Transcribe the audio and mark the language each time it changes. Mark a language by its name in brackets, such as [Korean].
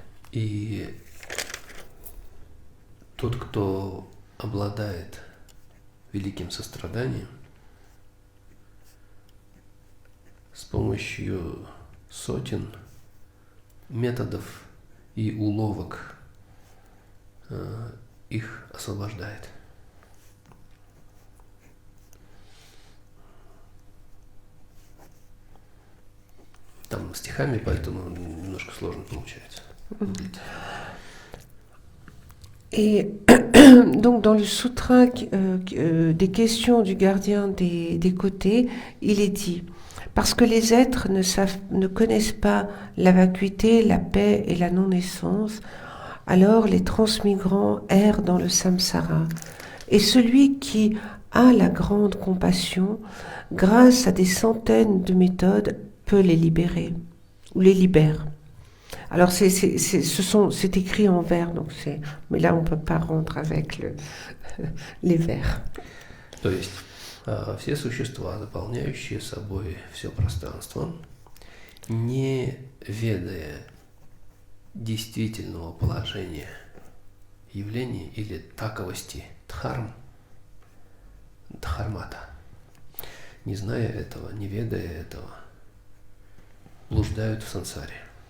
[Russian] И тот, кто обладает великим состраданием, с помощью сотен методов и уловок их освобождает. Там стихами, поэтому немножко сложно получается. [French] Et donc dans le sutra des questions du gardien des côtés, il est dit, parce que les êtres ne connaissent pas la vacuité, la paix et la non-naissance, alors les transmigrants errent dans le samsara. Et celui qui a la grande compassion, grâce à des centaines de méthodes, peut les libérer, ou les libère. Alors c'est écrit en vers, donc mais là on ne peut pas rendre avec les vers. [Russian] То есть все существа, заполняющие собой все пространство, не ведая действительного положения явлений или таковости дхармата, не зная этого, не ведая этого, блуждают в сансаре.